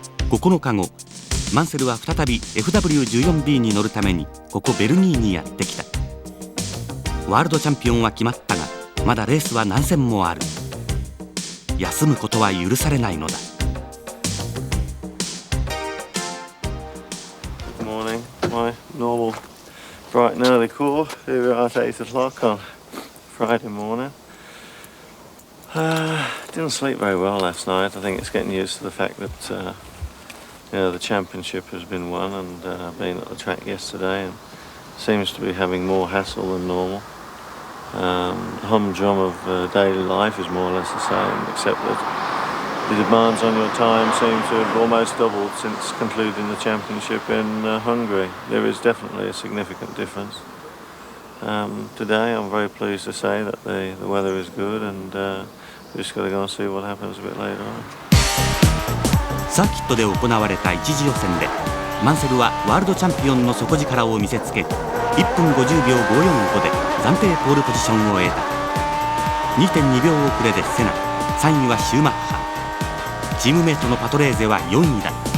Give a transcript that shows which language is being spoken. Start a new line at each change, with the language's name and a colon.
Japanese: 9日後、マンセルは再び FW14B に乗るためにここベルギーにやってきた。ワールドチャンピオンは決まったが、まだレースは何戦もある。休むことは許されないのだ。
English: My normal bright and early call. Here we are at 8 o'clock on Friday morning. Didn't sleep very well last night. I think it's getting used to the fact that the championship has been won, and I've been at the track yesterday and seems to be having more hassle than normal. The humdrum of daily life is more or less the same, except that the demands on your time seem to have almost doubled since concluding the championship in Hungary. There is definitely a significant difference. Today I'm very pleased to say that the weather is good, and we've just got to go and see what happens a bit later on.
Japanese: サーキットで行われた一次予選でマンセルはワールドチャンピオンの底力を見せつけ、1分50秒545で暫定ポールポジションを得た。 2.2 秒遅れでセナ、3位はシューマッハ。チームメートのパトレーゼは4位だ。